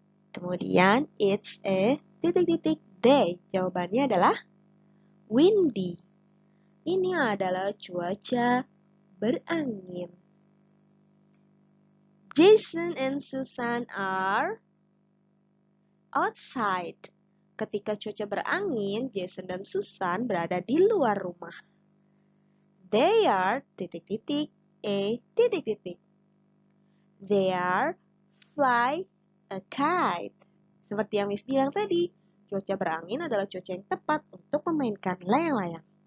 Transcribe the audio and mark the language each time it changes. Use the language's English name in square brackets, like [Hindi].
[Indonesian] Kemudian, [English] it's a titik-titik day. [Indonesian] Jawabannya adalah windy. Ini adalah cuaca berangin. [English] Jason and Susan are outside. [Indonesian] Ketika cuaca berangin, Jason dan Susan berada di luar rumah. [English] They are titik-titik a titik-titik. They are fly a kite. [Indonesian] Seperti yang Miss bilang tadi, cuaca berangin adalah cuaca yang tepat untuk memainkan layang-layang.